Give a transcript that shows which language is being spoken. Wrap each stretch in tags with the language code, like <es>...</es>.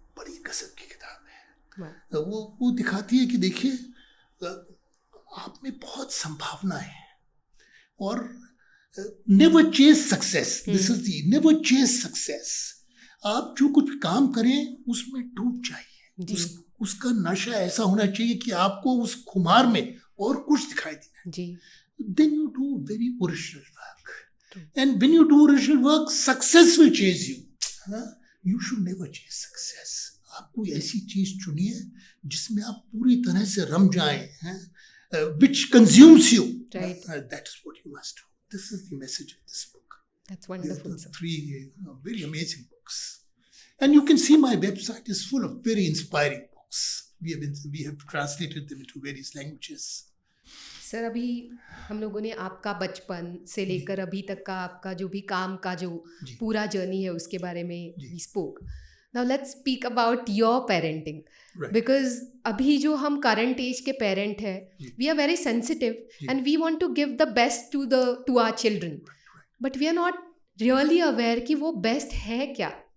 <hi>बड़ी गजब की किताब है। वो दिखाती है कि देखिए आप में बहुत संभावना है, और never chess success, this is the never chess success. आप जो कुछ काम करें उसमें डूब जाइए, उसका नशा ऐसा होना चाहिए कि आपको उस खुमार में और कुछ दिखाई देना जी।</hi> <en>Then you do very original work, and when you do original work, success will chase you. You should never chase success.</en> <hi>आप कोई ऐसी चीज चुनिए जिसमें आप पूरी तरह से रम जाएं,</hi> <en>which consumes you. Right. That is what you must do. This is the message of this book. That's wonderful. The 3 very amazing books, and you can see my website is full of very inspiring books. We have translated them into various languages.</en> <hi>Sir, अभी हम लोगों ने आपका बचपन से लेकर अभी तक का आपका जो भी काम का जो पूरा जर्नी है उसके बारे में spoke.</hi> <en>now let's speak about your parenting, because अभी जो हम करंट एज के पेरेंट हैं, we are very sensitive and we want to give the best to our children, but we are not really aware</en> <hi>कि वो best है क्या।</hi>